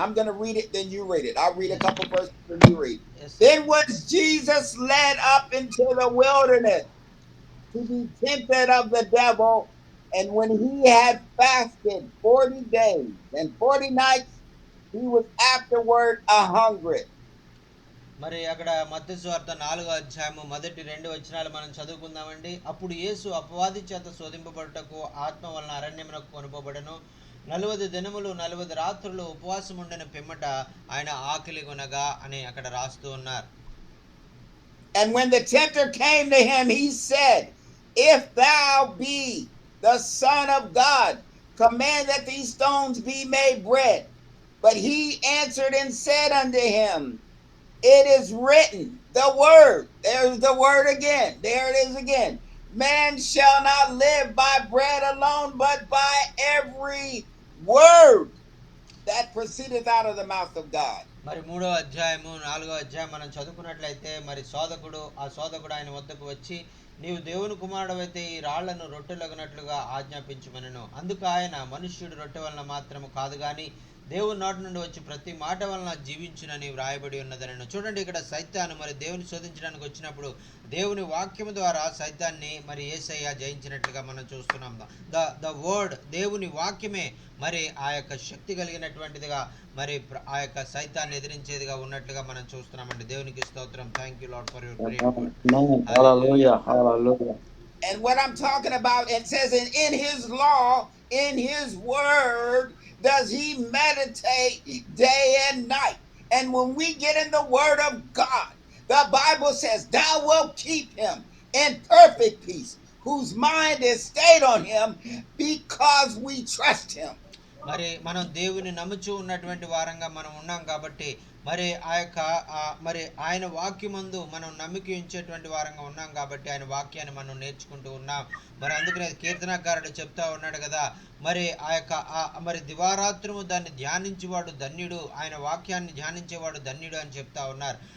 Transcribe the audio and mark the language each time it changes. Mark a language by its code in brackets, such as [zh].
[en] I'm going to read it, then you read it. I'll read a couple verses and you read. Yes, then was Jesus led up into the wilderness to be tempted of the devil, and when he had fasted 40 days and 40 nights, he was afterward hungry. [te] మరి అక్కడ మత్తయి సువార్త 4వ అధ్యాయము మొదటి 2 వచనాలు మనం చదువుకుందామండి. అప్పుడు యేసు అపవాది చేత శోధింపబడుటకు ఆత్మ వలన అరణ్యమునకు కొనుపోబడెను. 40 దినములు 40 రాత్రులు ఉపవాసం ఉండిన పిమ్మట ఆయన ఆకలి కొనగా అని అక్కడ రాస్తూ ఉన్నారు. [en] And when the tempter came to him, he said, if thou be the Son of God, command that these stones be made bread. But he answered and said unto him, it is written, the word. There's the word again. There it is again. Man shall not live by bread alone, but by every word that proceedeth out of the mouth of God. [te] మరి 3వ అధ్యాయము 4వ అధ్యాయం మనం చదువుకున్నట్లయితే మరి సోదకుడు ఆయన వద్దకు వచ్చి, నీవు దేవుని కుమారుడవైతే ఈ రాళ్లను రొట్టెలగునట్లుగా ఆజ్ఞాపించుమనెను. అందుకు ఆయన, మనుష్యుడు రొట్టె వలన మాత్రము కాదు గాని దేవుని నోటి నుండి వచ్చి ప్రతి మాట వలన జీవించునని వ్రాయబడి ఉన్నదనను. చూడండి, ఇక్కడ సైతాను మరి దేవుని శోధించడానికి వచ్చినప్పుడు దేవుని వాక్యము ద్వారా సైతాన్ని మరి యేసయ్య జయించినట్లుగా మనం చూస్తున్నాం. [en] the word, [te] దేవుని వాక్యమే మరి ఆ యొక్క శక్తి కలిగినటువంటిదిగా మరి ఆ యొక్క సైతాన్ని ఎదిరించేదిగా ఉన్నట్లుగా మనం చూస్తున్నామండి. దేవునికి స్తోత్రం. [en] Thank you Lord for your great word. Hallelujah. And what I'm talking about, it says in his law, in his word does he meditate day and night. And when we get in the word of God, the Bible says, thou wilt keep him in perfect peace, whose mind is stayed on him because we trust him. [te] మరి మనం దేవుని నమ్ముచూ ఉన్నటువంటి వారంగా మనం ఉన్నాం కాబట్టి మరి ఆ యొక్క మరి ఆయన వాక్యమందు మనం నమ్మిక ఉంచేటువంటి వారంగా ఉన్నాం కాబట్టి ఆయన వాక్యాన్ని మనం నేర్చుకుంటూ ఉన్నాం. మరి అందుకనే కీర్తనకారుడు చెప్తా ఉన్నాడు కదా, మరి ఆ యొక్క మరి దివారాత్రము దాన్ని ధ్యానించేవాడు ధన్యుడు, ఆయన వాక్యాన్ని ధ్యానించేవాడు ధన్యుడు అని చెప్తా ఉన్నారు.